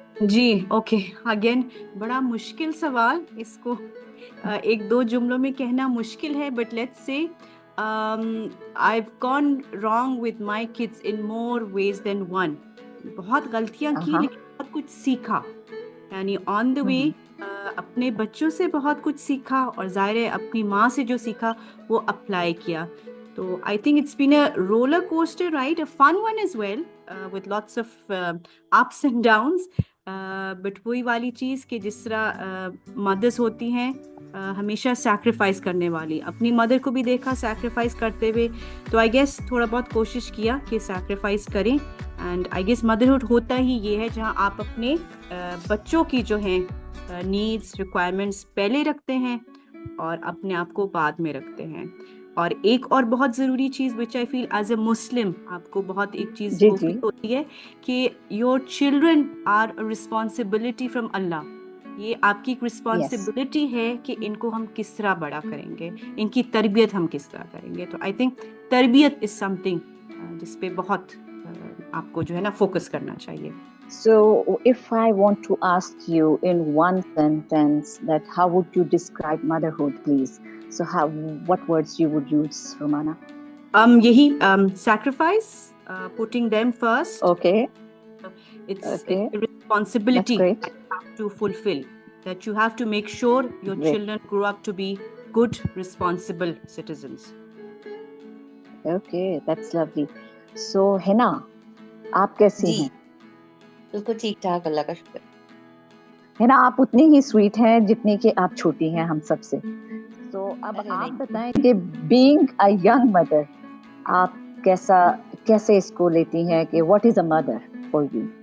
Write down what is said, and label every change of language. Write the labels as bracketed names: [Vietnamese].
[Urdu] جی okay, again بڑا مشکل سوال, اس کو ایک دو جملوں میں کہنا مشکل ہے, [English] But let's say I've gone wrong with my kids in more ways than one. [Urdu] بہت غلطیاں کی لیکن بہت کچھ سیکھا, یعنی [English] on the way [Urdu] اپنے بچوں سے بہت کچھ سیکھا, اور ظاہر ہے اپنی ماں سے جو سیکھا وہ اپلائی کیا. [English] تو I think it's been a roller coaster ride, a fun one as well, with lots of ups and downs. [Urdu] But وہی والی چیز کہ جس طرح مدرس ہوتی ہیں ہمیشہ سیکریفائس کرنے والی, اپنی مدر کو بھی دیکھا سیکریفائس کرتے ہوئے, تو [English] I guess [Urdu] تھوڑا بہت کوشش کیا کہ سیکریفائس کریں. [English] and I guess [Urdu] مدرہڈ ہوتا ہی یہ ہے جہاں آپ اپنے بچوں کی جو ہیں نیڈس, ریکوائرمنٹس پہلے رکھتے ہیں اور اپنے آپ کو بعد میں رکھتے ہیں. اور ایک اور بہت ضروری چیز [English] which I feel as a Muslim [Urdu] آپ کو بہت ایک چیز وہ فیل ہوتی ہے کہ [English] Your children are responsibility from Allah. [Urdu] یہ آپ کی ایک رسپانسبلٹی ہے کہ ان کو ہم کس طرح بڑا کریں گے, ان کی تربیت ہم کس طرح کریں گے. تو [English] I think [Urdu] تربیت [English] is something [Urdu] جس پہ بہت آپ کو جو ہے نا فوکس کرنا چاہیے. [English] So if I want to ask you in one sentence that how would you describe motherhood, please? So what words you would use, Romana? [Urdu] یہی [English] sacrifice, putting them first. Okay. It's a responsibility that you have to fulfill, that you have to make sure your children grow up to be good, responsible citizens. Okay, that's lovely. [Urdu] So Hina, آپ کیسی ہیں؟ بالکل ٹھیک ٹھاک, اللہ کا شکر. ہے نا, آپ اتنی ہی سویٹ ہیں جتنی کہ آپ چھوٹی ہیں ہم سب سے. تو اب آپ بتائیں کہ [English] being a young mother [Urdu] آپ کیسے اس کو لیتی ہیں کہ [English] What is a mother for you?